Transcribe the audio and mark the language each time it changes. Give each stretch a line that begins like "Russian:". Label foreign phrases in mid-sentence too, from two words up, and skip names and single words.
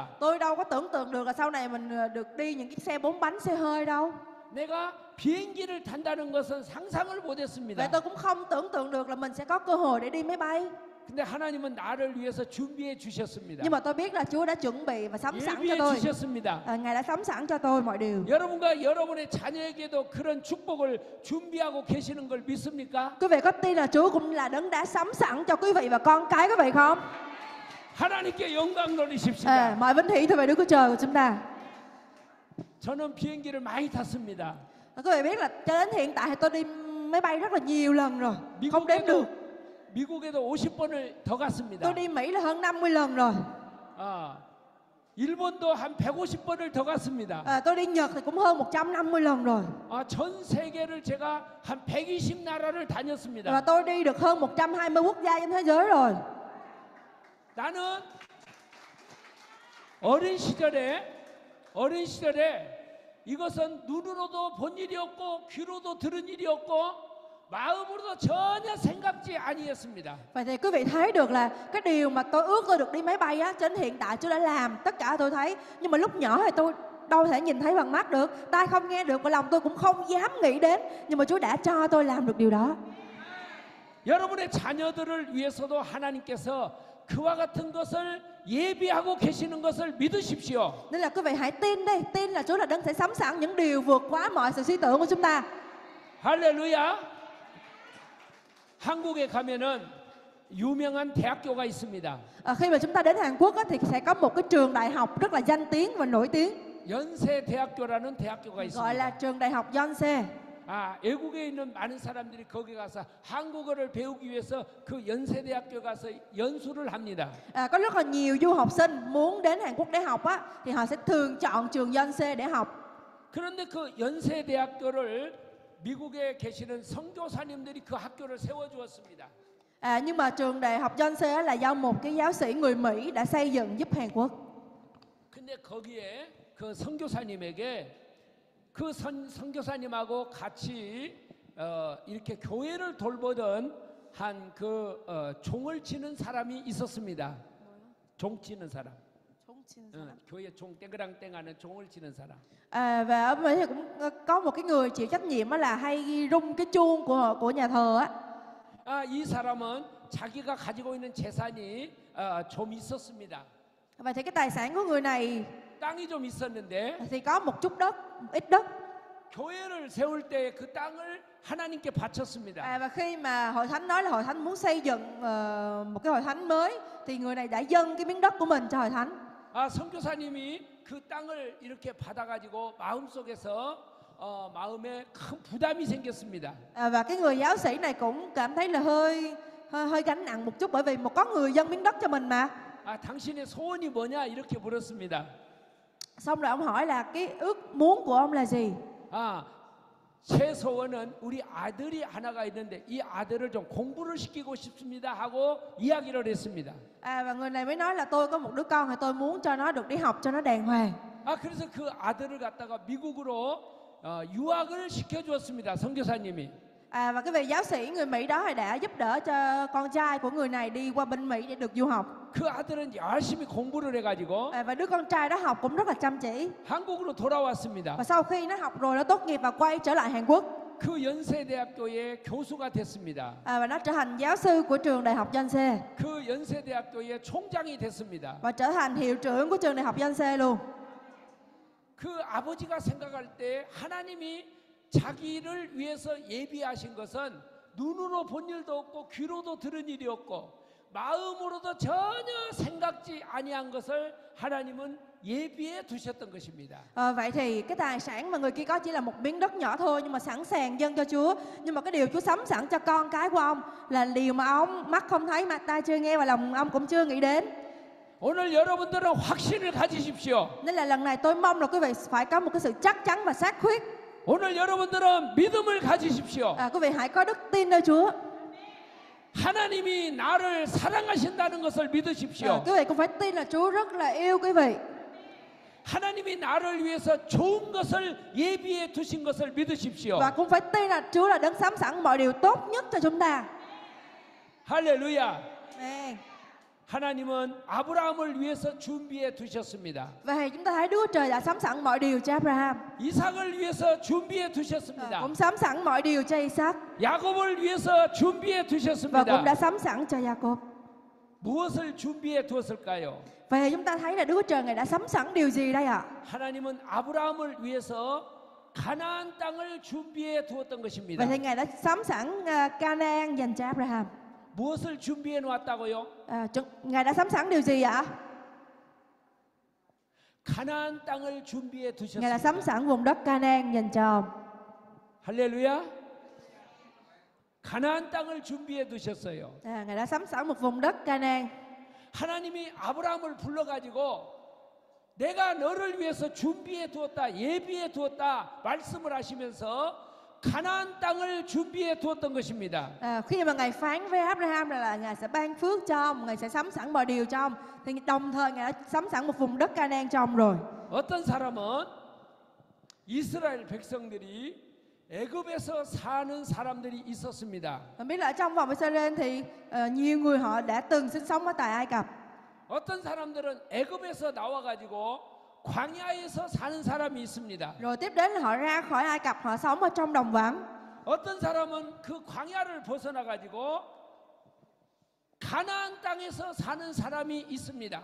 Vietnamese: Tôi đâu có tưởng tượng được là sau này mình được đi những chiếc xe 4 bánh xe hơi đâu.
Korean: 내가 비행기를 탄다는 것은 상상을 못했습니다.
Vietnamese: Vậy tôi cũng không tưởng tượng được là mình sẽ có cơ hội để đi máy bay.
Korean: 근데 하나님은 나를 위해서 준비해 주셨습니다.
Vietnamese: Nhưng mà tôi biết là Chúa đã chuẩn bị và sắm sẵn cho
Korean: 예비해
Vietnamese: tôi.
Korean: 주셨습니다.
Vietnamese: Ngài đã sắm sẵn cho tôi mọi điều.
Korean: 여러분과 여러분의 자녀에게도 그런 축복을 준비하고 계시는 걸 믿습니까?
Vietnamese: Quý vị có tin là Chúa cũng là đấng đã sắm sẵn cho quý vị và con cái quý vị không?
Korean: 하나님께 영광 돌리십시다.
Vietnamese: Mọi vinh hiển thuộc về Đức Chúa Trời của chúng ta.
Korean: 저는 비행기를 많이 탔습니다.
Vietnamese: Quý vị biết là cho đến hiện tại thì tôi đi máy bay rất là nhiều lần rồi, không đếm được.
Korean: 미국에도 50번을 더 갔습니다.
Vietnamese: Tôi đi Mỹ là hơn 50 lần rồi.
Korean: 일본도 한 150번을 더 갔습니다.
Vietnamese: Tôi đi Nhật thì cũng hơn 150 lần rồi.
Korean: 전 세계를 제가 한 120 나라를 다녔습니다.
Vietnamese: Và tôi đi được hơn 120 quốc gia trên thế giới rồi.
Korean: 나는 어린 시절에 이것은 눈으로도 본 일이었고 귀로도 들은 일이었고 마음으로도 전혀 생각지 아니했습니다.
Vietnamese: Vậy thì quý vị thấy được là cái điều mà tôi ước tôi được đi máy bay á, trên hiện tại Chúa đã làm, tất cả tôi thấy. Nhưng mà lúc nhỏ thì tôi đâu thể nhìn thấy bằng mắt được, tai không nghe được và lòng tôi cũng không dám nghĩ đến, nhưng mà Chúa đã cho tôi làm được điều đó.
Korean: 여러분의 자녀들을 위해서도 하나님께서 그와 같은 것을 예비하고 계시는 것을 믿으십시오.
Vietnamese: Nên là quý vị hãy tin đi, tin là Chúa là đấng sẽ sắm sẵn những điều vượt quá mọi sự suy tưởng của chúng ta.
Korean: 할렐루야. 한국에 가면은 유명한 대학교가 있습니다.
Vietnamese: Khi mà chúng ta đến Hàn Quốc á, thì sẽ có một cái trường đại học rất là danh tiếng và nổi tiếng,
Korean: 연세대학교라는 대학교가
Vietnamese: gọi là
Korean: 있습니다.
Vietnamese: trường đại học Yonsei.
Korean: 외국에 있는 많은 사람들이 거기 가서 한국어를 배우기 위해서 그 연세대학교 가서 연수를 합니다.
Vietnamese: Có rất là nhiều du học sinh muốn đến Hàn Quốc để học á, thì họ sẽ thường chọn trường Yonsei để học.
Korean: 그런데 그 연세대학교를 미국에 계시는 선교사님들이 그 학교를 세워주었습니다.
Vietnamese: Nhưng mà trường đại học Yonsei á, là do một cái giáo sĩ người Mỹ đã xây dựng giúp Hàn Quốc.
Korean: 근데 거기에 그 선교사님에게 그 선교사님하고 같이 이렇게 교회를 돌보던 한 그 종을 치는 사람이 있었습니다. 종 치는 사람. 교회 종 땡그랑땡하는 종을 치는 사람.
Vietnamese: Và ở Mỹ thì cũng có một cái người chịu trách nhiệm á là hay rung cái chuông của nhà thờ á.
Korean: 이 사람은 자기가 가지고 있는 재산이 좀 있었습니다.
Vietnamese: Và thì cái tài sản của người này
Korean: 땅이 좀 있었는데
Vietnamese: thì có một chút đất, ít đất.
Korean: 교회를 세울 때 그 땅을 하나님께 바쳤습니다.
Vietnamese: Và khi mà hội thánh nói là hội thánh muốn xây dựng một cái hội thánh mới, thì người này đã dâng cái miếng đất của mình cho hội thánh.
Korean: 선교사님이 그 땅을 이렇게 받아가지고 마음속에서 마음에 큰 부담이 생겼습니다.
Vietnamese: Và cái người giáo sĩ này cũng cảm thấy là hơi gánh nặng một chút, bởi vì có người dâng miếng đất cho mình mà.
Korean: 당신의 소원이 뭐냐 이렇게 물었습니다.
Vietnamese: Xong rồi ông hỏi là cái ước muốn của ông là gì?
Korean: 제 소원은 우리 아들이 하나가 있는데 이 아들을 좀 공부를 시키고 싶습니다 하고 이야기를 했습니다.
Vietnamese: Và người này mới nói là tôi có một đứa con thì tôi muốn cho nó được đi học cho nó đàng hoàng.
Korean: 그래서 그 아들을 갖다가 미국으로 유학을 시켜주었습니다. 선교사님이.
Vietnamese: Và cái vị giáo sĩ người Mỹ đó đã giúp đỡ cho con trai của người này đi qua bên Mỹ để được du học.
Korean: 그 아들은 열심히 공부를 해가지고
Vietnamese: Và đứa con trai đó học cũng rất là chăm chỉ.
Korean: 한국으로 돌아왔습니다.
Vietnamese: Và sau khi nó học rồi nó tốt nghiệp và quay trở lại Hàn Quốc.
Korean: 그 연세대학교의 교수가 됐습니다.
Vietnamese: Và nó trở thành giáo sư của trường đại học Yonsei.
Korean: 그 연세대학교의 총장이 됐습니다.
Vietnamese: Và trở thành hiệu trưởng của trường đại học Yonsei luôn.
Korean: 그 아버지가 생각할 때 하나님이 자기를 위해서 예비하신 것은 눈으로 본 일도 없고 귀로도 들은 일이 없고 마음으로도 전혀 생각지 아니한 것을 하나님은 예비해 두셨던 것입니다.
Vietnamese: Vậy thì cái tài sản mà người kia có chỉ là một miếng đất nhỏ thôi, nhưng mà sẵn sàng dâng cho Chúa. Nhưng mà cái điều Chúa sắm sẵn cho con cái của ông là điều mà ông mắt không thấy, mà tai chưa nghe và lòng ông cũng chưa nghĩ đến.
Korean: 오늘 여러분들은 확신을 가지십시오.
Vietnamese: Nên là lần này tôi mong là quý vị phải có một cái sự chắc chắn và xác quyết.
Korean: 오늘 여러분들은 믿음을 가지십시오.
Vietnamese: Quý vị hãy có đức tin nơi Chúa.
Korean: 하나님이 나를 사랑하신다는 것을 믿으십시오.
Vietnamese: Quý vị cũng phải tin là Chúa rất là yêu quý vị.
Korean: 하나님이 나를 위해서 좋은 것을 예비해 두신 것을 믿으십시오.
Vietnamese: Và cũng phải tin là Chúa là đấng sắm sẵn mọi điều tốt nhất cho chúng ta.
Korean: 할렐루야. Amen. 하나님은 아브라함을 위해서 준비해 두셨습니다.
Vietnamese: Và thì chúng ta thấy Đức Chúa Trời đã sắm sẵn mọi điều cho Abraham.
Korean: 이삭을 위해서 준비해 두셨습니다.
Vietnamese: Cũng sắm sẵn mọi điều cho Isaac.
Korean: 야곱을 위해서 준비해
Vietnamese: Và
Korean: 두셨습니다.
Vietnamese: cũng đã sắm sẵn cho Jacob.
Korean: 무엇을 준비해 두었을까요?
Vietnamese: Vậy thì chúng ta thấy là Đức Chúa Trời Ngài đã sắm sẵn điều gì đây ạ?
Korean: 하나님은 아브라함을 위해서 가나안 땅을 준비해 두었던 것입니다.
Vietnamese: Vậy thì Ngài đã sắm sẵn Canaan dành cho Abraham.
Korean: 무엇을 준비해 놓았다고요?
Vietnamese: Ngài đã sắm sẵn điều gì ạ?
Korean: 가나안 땅을 준비해
Vietnamese: Ngài đã sắm
Korean: 두셨습니다.
Vietnamese: sẵn vùng đất Canaan dành cho ông.
Korean: 할렐루야. 가나안 땅을 준비해 두셨어요.
Vietnamese: Ngài đã sắm sẵn một vùng đất Canaan.
Korean: 하나님이 아브라함을 불러가지고 내가 너를 위해서 준비해 두었다, 예비해 두었다 말씀을 하시면서 가나안 땅을 준비해 두었던 것입니다.
Vietnamese: Khi mà Ngài phán với Abraham là Ngài sẽ ban phước cho ông, Ngài sẽ sắm sẵn mọi điều cho ông, thì đồng thời Ngài đã sắm sẵn một vùng đất Canaan cho ông rồi.
Korean: 어떤 사람은 이스라엘 백성들이 애굽에서 사는 사람들이 있었습니다.
Vietnamese: Mình biết là ở trong vòng Israel thì nhiều người họ đã từng sinh sống ở tại Ai Cập.
Korean: 어떤 사람들은 애굽에서 나와가지고 광야에서 사는 사람이 있습니다.
Vietnamese: Rồi tiếp đến là họ ra khỏi Ai Cập, họ sống ở trong đồng vắng.
Korean: 어떤 사람은 그 광야를 벗어나 가지고 가나안 땅에서 사는 사람이 있습니다.